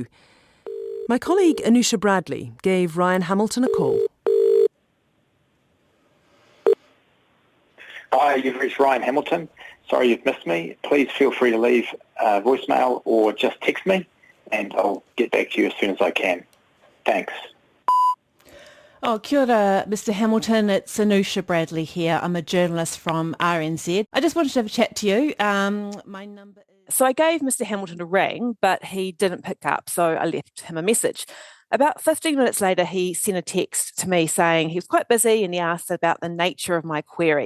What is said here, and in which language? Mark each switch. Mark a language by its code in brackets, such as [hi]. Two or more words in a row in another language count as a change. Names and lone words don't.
[en] My colleague Anusha Bradley gave Ryan Hamilton a call. Hi, you've reached Ryan Hamilton. Sorry you've missed me. Please feel free to leave a voicemail or just text me and I'll get back to you as soon as I can. Thanks. [mi] Oh, kia ora, [en] Mr Hamilton. It's Anusha Bradley here. I'm a journalist from RNZ. I just wanted to have a chat to you. My number is... So I gave Mr Hamilton a ring, but he didn't pick up, so I left him a message. About 15 minutes later, he sent a text to me saying he was quite busy and he asked about the nature of my query.